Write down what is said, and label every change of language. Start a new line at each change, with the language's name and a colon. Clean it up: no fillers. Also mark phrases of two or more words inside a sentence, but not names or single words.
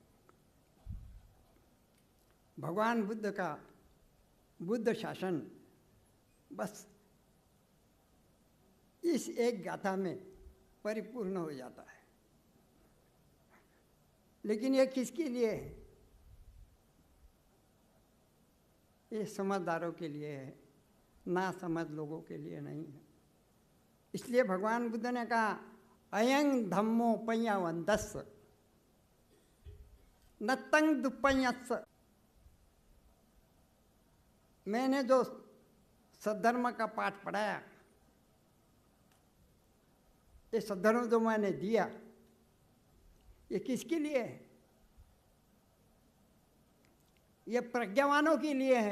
Hindi: भगवान बुद्ध का बुद्ध शासन बस इस एक गाथा में परिपूर्ण हो जाता है। लेकिन ये किसके लिए है? ये समझदारों के लिए है, ना समझ लोगों के लिए नहीं है। इसलिए भगवान बुद्ध ने कहा
Pali: अयं धम्मो पय्यवन्तस् नत्तं दुप्पय्यस्।
Hindi: मैंने जो सद्धर्म का पाठ पढ़ाया, ये सद्धर्म जो मैंने दिया, ये किसके लिए है? ये प्रज्ञावानों के लिए है।